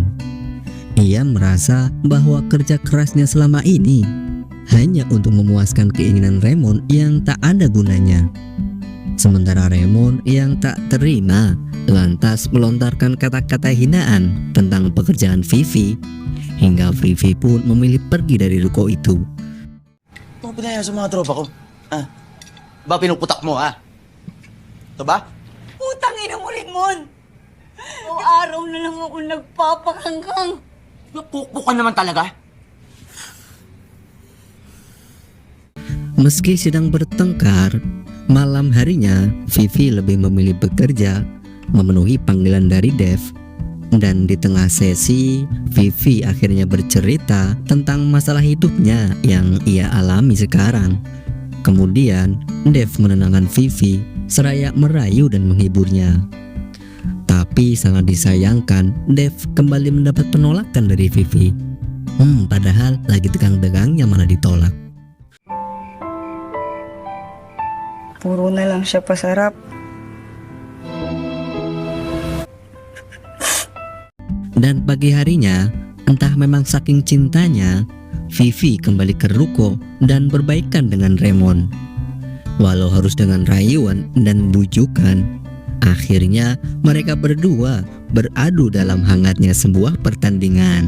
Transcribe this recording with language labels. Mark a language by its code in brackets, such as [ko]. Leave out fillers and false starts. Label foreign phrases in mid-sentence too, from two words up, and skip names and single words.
[id] Ia merasa bahwa kerja kerasnya selama ini hanya untuk memuaskan keinginan Raymond yang tak ada gunanya. Sementara Raymond yang tak terima lantas melontarkan kata-kata hinaan tentang pekerjaan Vivi, hingga Vivi pun memilih pergi dari ruko itu. [tl] Ito pinaya sa mga tropa ko. Ba pinuputak mo ha? Ito ba? Putang ina mo, Raymond! O araw na lang ako nagpapakangkang. Pukpuk ka naman talaga. [id] Meski sedang bertengkar, malam harinya Vivi lebih memilih bekerja, memenuhi panggilan dari Dev. Dan di tengah sesi, Vivi akhirnya bercerita tentang masalah hidupnya yang ia alami sekarang. Kemudian Dev menenangkan Vivi seraya merayu dan menghiburnya. Tapi sangat disayangkan, Dev kembali mendapat penolakan dari Vivi. Padahal lagi tegang-tegangnya malah ditolak. [tl] Puro na lang siya pasarap. [id] Dan pagi harinya, entah memang saking cintanya, Vivi kembali ke ruko dan berbaikan dengan Raymond. Walau harus dengan rayuan dan bujukan, akhirnya mereka berdua beradu dalam hangatnya sebuah pertandingan.